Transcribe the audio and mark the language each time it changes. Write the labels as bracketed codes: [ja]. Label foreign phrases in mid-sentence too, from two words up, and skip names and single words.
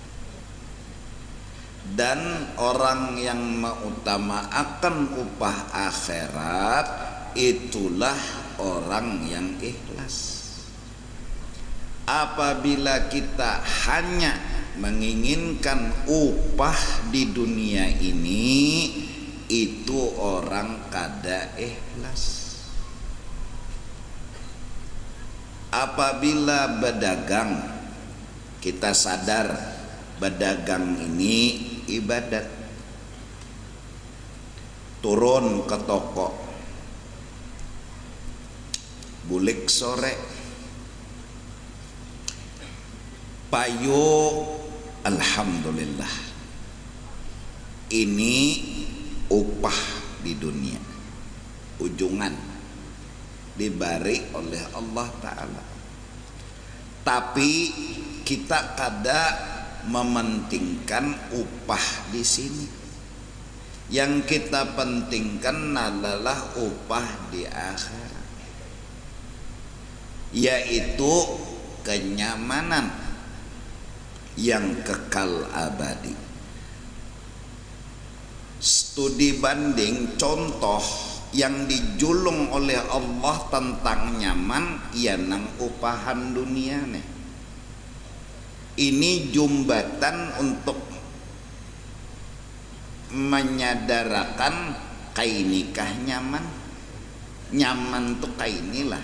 [id] Dan orang yang mengutamakan upah akhirat itulah orang yang ikhlas. [bjn] Apabila kita hanya menginginkan upah di dunia ini, itu orang kada ikhlas. [id] Apabila berdagang, kita sadar berdagang ini ibadat. [bjn] Turun ke toko, bulik sore, payu, alhamdulillah, ini upah di dunia, ujungan diberi oleh Allah Ta'ala. [id] Tapi kita kada mementingkan upah di sini. Yang kita pentingkan adalah upah di akhirat, yaitu kenyamanan yang kekal abadi. [bjn] Studi banding contoh yang dijulung oleh Allah tentang nyaman, ia nang upahan dunia nih. Ini jembatan untuk menyadarakan kainikah nyaman. Nyaman tuh kainilah.